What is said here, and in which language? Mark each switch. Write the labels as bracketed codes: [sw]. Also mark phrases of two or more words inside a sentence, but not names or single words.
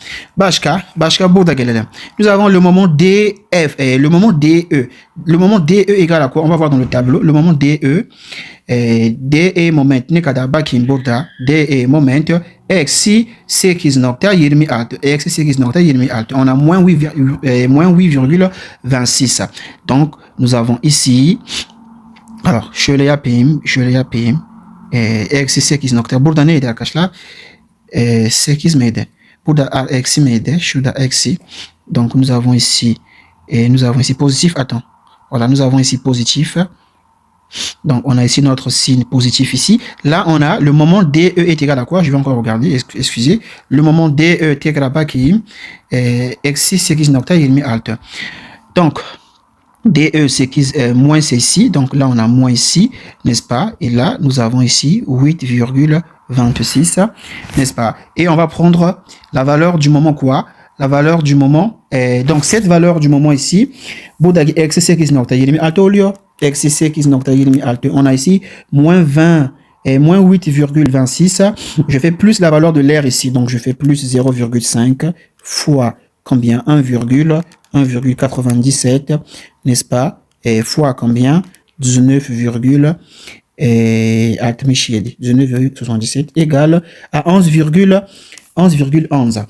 [tr] Başka burada gelelim. [fr] Nous avons le moment DF, le moment DE. Le moment DE égale à quoi? On va voir dans le tableau. Le moment [tr] DE, DE moment ne kadar? Bakayım burada. DE moment eksi 8,26. Eksi 8,26. [fr] On a moins 8,26. Donc, nous avons ici, alors, [tr] şöyle yapayım. Eksi 8 nokta. Burada neydi arkadaşlar? 8 miydi? Burada eksi miydi? Şurada eksi. [fr] Donc, nous avons ici positif. Attends. Voilà, nous avons ici positif. Donc, on a ici notre signe positif ici. Là, on a le moment DE est égal à quoi? Je vais encore regarder. Excusez. Le moment DE est égal à bakayım. [tr] Eksi 8,26. [fr] Donc, DE, c'est moins c'est ici. Donc là, on a moins ici, n'est-ce pas? Et là, nous avons ici 8,26, n'est-ce pas? Et on va prendre la valeur du moment quoi? La valeur du moment. Donc, cette valeur du moment ici, [tr] buradaki eksi 8,26 oluyor. eksi 8 nokta 26. [fr] On a ici moins 20 et moins 8,26. Je fais plus la valeur de l'air ici. Donc, je fais plus 0,5 fois combien? 1,97, n'est-ce pas? Et fois combien? 19,77 égale à 11,11.